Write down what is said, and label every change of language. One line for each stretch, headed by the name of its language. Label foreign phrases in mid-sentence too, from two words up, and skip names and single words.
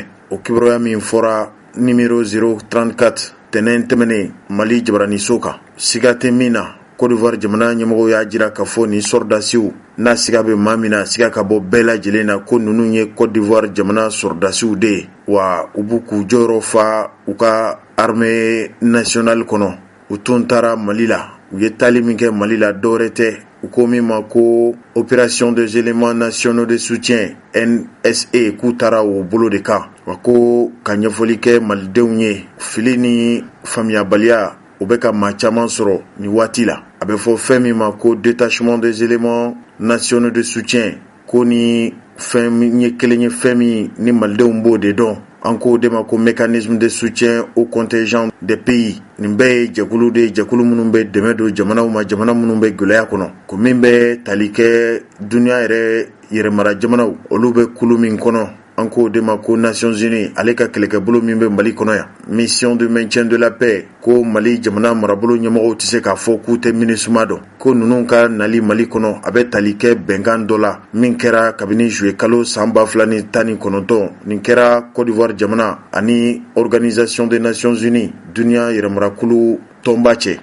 Bambara: O kibaruya min fɔra numéro 034 tɛnɛn tɛmɛnen Mali jabaraniso kan siga tɛ min na Côte d'Ivoire jamana ɲɛmɔgɔw y'a jira k'a fɔ ni sɔrdasiw n'a siga bɛ maa min na siga ka bɔ bɛɛ lajɛlen na ko ninnu ye Côte d'Ivoire jamana sɔrdasiw de ye wa u b'u k'u jɔyɔrɔ fa u ka
French: armée nationale
Bambara: kɔnɔ. U tun taara Mali la u ye taali min kɛ Mali la dɔwɛrɛ tɛ u ko min ma ko
French: opération des éléments nationaux de soutien
Bambara: NSA k'u taara o bolo de kan wa ko ka ɲɛfɔli kɛ malidenw ye fili ni faamuyabaliya o bɛ ka maa caman sɔrɔ ni waati la. A bɛ fɔ fɛn min ma ko
French: détachement des éléments nationaux de soutien
Bambara: ko ni fɛn min ye kelen ye fɛn min ni malidenw b'o de dɔn an k'o de ma ko
French: mécanisme de soutien au contingent des pays.
Bambara: Nin bɛɛ ye jɛkulu de ye jɛkulu minnu bɛ dɛmɛ don jamanaw ma jamana minnu bɛ gɛlɛya kɔnɔ ko min bɛ tali kɛ duniya yɛrɛ yɛrɛmara jamanaw olu bɛ kulu min kɔnɔ an k'o de ma ko Nations Unies ale ka kɛlɛkɛbolo min bɛ Mali kɔnɔ yan
French: mission de maintien de la paix
Bambara: ko Mali jamana marabolo ɲɛmɔgɔw tɛ se k'a fɔ k'u tɛ MINUSMA dɔn ko ninnu ka nali Mali kɔnɔ a bɛ tali kɛ bɛnkan dɔ la min kɛra kabini juillet kalo san 2019 nin kɛra Côte d'Ivoire jamana ani Organisation des Nations Unies duniya yɛrɛmarakulu tɔnba cɛ.